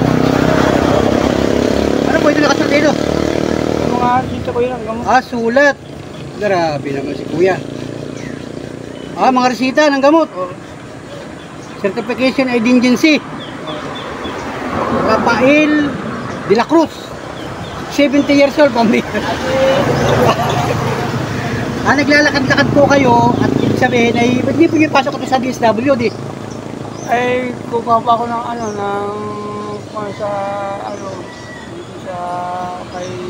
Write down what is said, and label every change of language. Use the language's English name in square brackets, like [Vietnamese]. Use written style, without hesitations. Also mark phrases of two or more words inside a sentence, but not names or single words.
[Filipino] Ano po ito nakasulat dito? Mga dito ko yun ang gamot. Sulat. Grabe naman si kuya. Mga resita ng gamot. [English] Certification Agency. Rafael de la Cruz. [Filipino] 70 years old, pambira. Naglalakad-lakad po kayo at ibig sabihin ay hindi po yung pasok ito sa DSWD. Ay, kukuha pa ako ng ano, sa, ano, dito sa, kay,